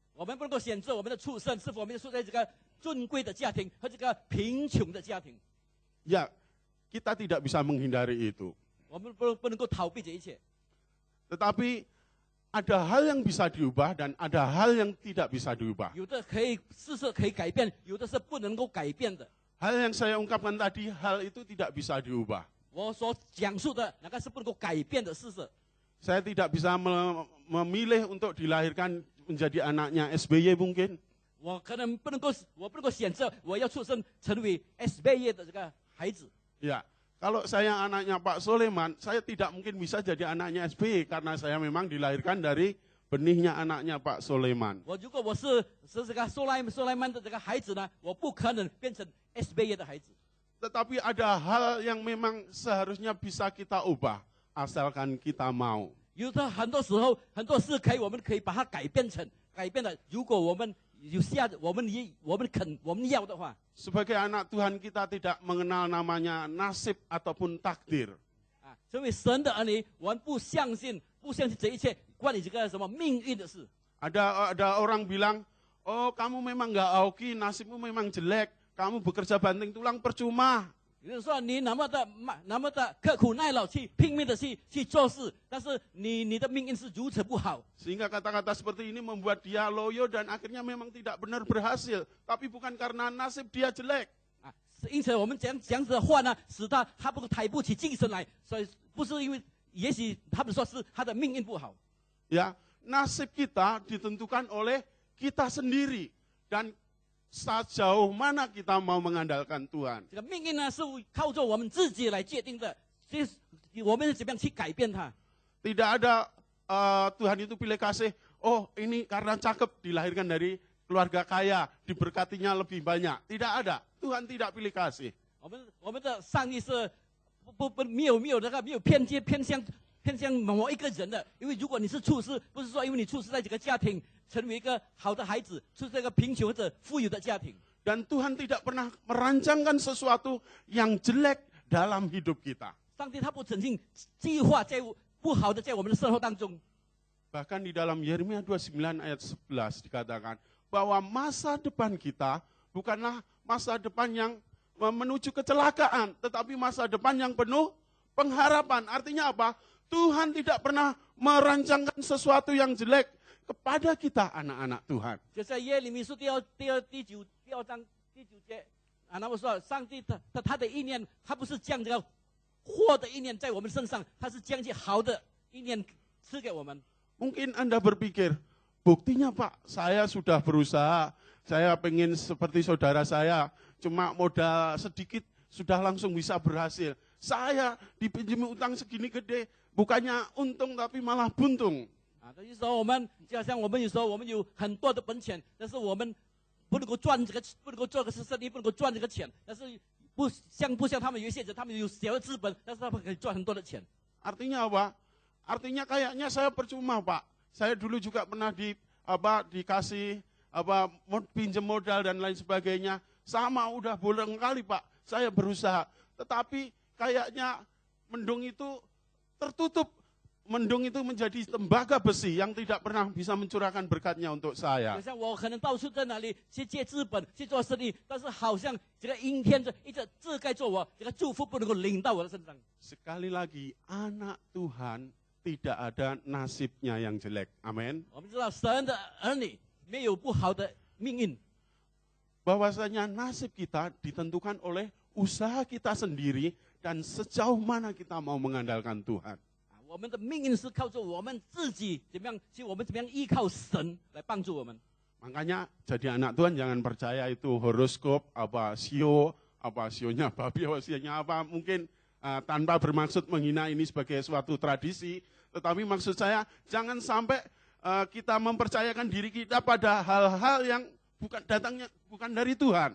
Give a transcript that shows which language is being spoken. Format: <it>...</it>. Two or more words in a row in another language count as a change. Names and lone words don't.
<id>Ya, kita tidak bisa menghindari itu. Tetapi ada hal yang bisa diubah dan ada hal yang tidak bisa diubah.</id> <zh>有的事是可以改变，有的是不能够改变的。</zh> <id>Hal yang saya ungkapkan tadi, hal itu tidak bisa diubah.</id> <zh>我所讲述的那个是不能够改变的事实。</zh> <id>Saya tidak bisa memilih untuk dilahirkan menjadi anaknya SBY mungkin.</id> <zh>我不能够选择我要出生成为 SBY 的这个孩子。</zh> <id>Ya, kalau saya anaknya Pak Soleman, saya tidak mungkin bisa jadi anaknya SBY karena saya memang dilahirkan dari benihnya anaknya Pak Soleman.</id> <zh>如果我是这个苏莱曼的这个孩子呢，我不可能变成 SBY 的孩子。</zh> <id>Tetapi ada hal yang memang seharusnya bisa kita ubah, asalkan kita mau.</id> <zh>有的很多时候很多事我们可以把它改变的，如果我们我们要的话。</zh> <id>Sebagai anak Tuhan kita tidak mengenal namanya nasib ataupun takdir.</id> <zh>啊，成为神的儿女，我们不相信这一切关于这个什么命运的事。</zh> <id>Ada orang bilang, oh kamu memang nggak hoki, nasibmu memang jelek, kamu bekerja banting tulang percuma.</id> <zh>有人说你那么的刻苦耐劳去拼命的去做事，但是你的命运是如此不好。</zh> <id>Sehingga kata-kata seperti ini membuat dia loyo dan akhirnya memang tidak benar berhasil. Tapi bukan karena nasib dia jelek.</id> <zh>啊，因此我们讲子的话呢，使他不抬不起精神来，所以不是因为，也许他们说是他的命运不好。</zh> <id>Ya, nasib kita ditentukan oleh kita sendiri dan sejauh mana kita mau mengandalkan Tuhan.</id> <zh>这个命运呢是靠着我们自己来界定的，这我们是怎么样去改变它？</zh> <id>Tidak ada Tuhan itu pilih kasih, oh ini karena cakep dilahirkan dari keluarga kaya, diberkatinya lebih banyak. Tidak ada, Tuhan tidak pilih kasih.</id> <zh>我们的上帝是没有偏向某一个人的，因为如果你是处事，不是说因为你处事在这个家庭成为一个好的孩子，处在一个贫穷或者富有的家庭。</zh> <id>Dan Tuhan tidak pernah merancangkan sesuatu yang jelek dalam hidup kita.</id> <zh>上帝他不曾经计划不好的在我们的生活当中。</zh> <id>Bahkan di dalam Yeremia 29 ayat 11 dikatakan bahwa masa depan kita bukanlah masa depan yang menuju kecelakaan, tetapi masa depan yang penuh pengharapan. Artinya apa? Tuhan tidak pernah merancangkan sesuatu yang jelek kepada kita anak-anak Tuhan.</id> <zh>就在耶利米书第二章第9节啊，那么说上帝他的意念，他不是将这个祸的意念在我们身上，他是将这好的意念赐给我们。</zh> <id>Mungkin Anda berpikir, buktinya Pak, saya sudah berusaha, saya pengen seperti saudara saya, cuma modal sedikit sudah langsung bisa berhasil. Saya dipinjami utang segini gede, bukannya untung tapi malah buntung.</id> <zh>啊，有时候就好像我们有时候我们有很多的本钱，但是我们不能够做个生意，不能够赚这个钱，但是不像他们有一些人，他们有小的资本，但是他们可以赚很多的钱。</zh> <id>Artinya apa? Artinya kayaknya saya percuma Pak. Saya dulu juga pernah dikasih pinjam modal dan lain sebagainya. Sama udah bolong kali Pak. Saya berusaha. Tetapi kayaknya mendung itu tertutup. Mendung itu menjadi tembaga besi yang tidak pernah bisa mencurahkan berkatnya untuk saya.</id> <zh>就像我可能到处在哪里去借资本去做生意，但是好像这个阴天一直遮盖着我，这个祝福不能够临到我的身上。</zh> <id>Sekali lagi, anak Tuhan tidak ada nasibnya yang jelek. Amin.</id> <zh>我们知道神的儿女没有不好的命运，</zh> <id>Bahwasanya nasib kita ditentukan oleh usaha kita sendiri dan sejauh mana kita mau mengandalkan Tuhan.</id> <zh>我们的命运是靠着我们自己我们怎么样依靠神来帮助我们。</zh> <id>Makanya jadi anak Tuhan jangan percaya itu horoskop, sionya babi, sionya apa. Mungkin tanpa bermaksud menghina ini sebagai suatu tradisi. Tetapi maksud saya jangan sampai kita mempercayakan diri kita pada hal-hal yang bukan dari Tuhan.</id>